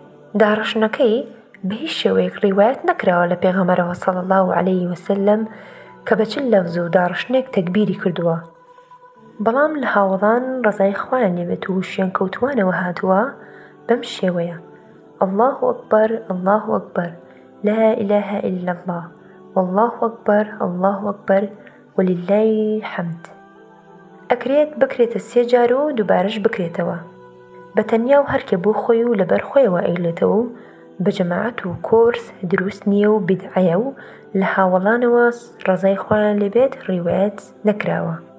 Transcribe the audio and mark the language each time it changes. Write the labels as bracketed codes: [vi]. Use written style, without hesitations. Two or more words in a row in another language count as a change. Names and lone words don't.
[ckb] داڕشنەکەی بە هیچ شێوەیەک ڕیوایەت نەکراوە لە پێغەمبەرەوە [ar] صلی الله علیه وسلم [ckb] کە بە چ لەفز و داڕشنێک تەکبیری کردووە، بەڵام لە هاوڵان ڕزای خوایان لێبێت و شوێن کەوتوانەوە هاتووە بەم شێوەیە: [ar] ئەڵڵاهو ئەکبەر ئەڵڵاهو ئەکبەر لا إله إلا الله والله أكبر الله أكبر ولله الحمد. [ckb] ئەکرێت بکرێتە 3 جار و دووبارەش بکرێتەوە، بە تەنیا و هەرکێ بۆ خۆی و لەبەر خۆیەوە ئەیلێتەوە و بە جەماعەت و کۆرس دروست نییە و بیدعەیە و لە هاوڵانەوە ڕزای خۆیان لێبێت ڕیوایەت نەکراوە.